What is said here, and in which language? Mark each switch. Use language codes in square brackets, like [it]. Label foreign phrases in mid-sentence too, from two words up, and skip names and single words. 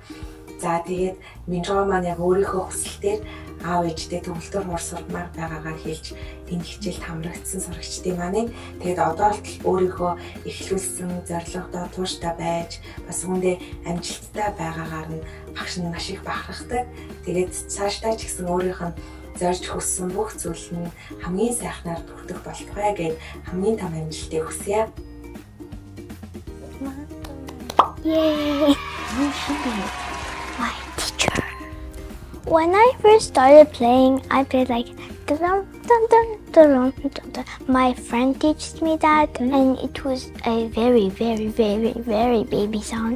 [mn] За тэгээд Минжгоо маань яг өөрийнхөө хүсэлтээр аав ээжтэй төгөлдөр хор сурмаар байгаагаа хэлж энэ хичээлд хамрагдсан сурагчдын маань тэгээд одоо л өөрийнхөө эхлүүлсэн зорилгодоо тууштай байж бас үүндээ амжилттай байгаагаар нь багш нь маш их бахархдаг. Тэгээд цаашдаа ч гэсэн өөрийнх нь зорж хүссэн бүх зүйл нь хамгийн сайхнаар бүрдэх болтугай гэж хамгийн том амжилтыг хүсье. [en] Yay! My teacher. When I first started playing, I played like dun, dun, dun, dun, dun, dun. My friend teaches me that, and it was a very, very, very, very baby song.